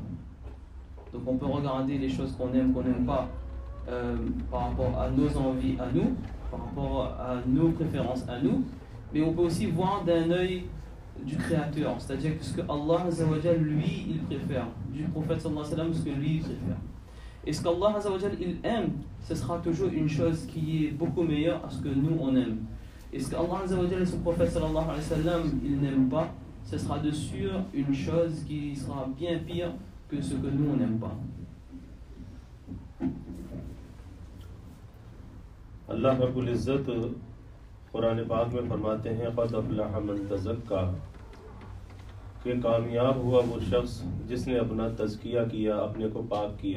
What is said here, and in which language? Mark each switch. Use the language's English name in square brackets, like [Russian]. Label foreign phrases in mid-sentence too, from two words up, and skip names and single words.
[French] Donc on peut regarder les choses qu'on aime, qu'on n'aime pas par rapport à nos envies à nous, par rapport à nos préférences à nous, mais on peut aussi voir d'un œil du Créateur, c'est-à-dire que ce que [Arabic] الله عز وجل [French] lui il préfère, du prophète [Arabic] صلى الله عليه وسلم [French] ce que lui il préfère. Et ce qu' [Arabic] الله عز وجل [French] il aime, ce sera toujours une chose qui est beaucoup meilleure à ce que nous on aime. Et ce qu' [Arabic] الله عز وجل [French] et son prophète [Arabic] صلى الله عليه وسلم [French] il n'aime pas, ce sera de sûr une chose qui sera bien pire que ce que nous on n'aime pas. [Urdu] اللہ رب العزت قرآن پاک میں فرماتے ہیں [Arabic] قد افلح من تزکا، [Urdu] کہ کامیاب ہوا وہ شخص جس نے اپنا تزکیہ کیا، اپنے کو پاک کیا۔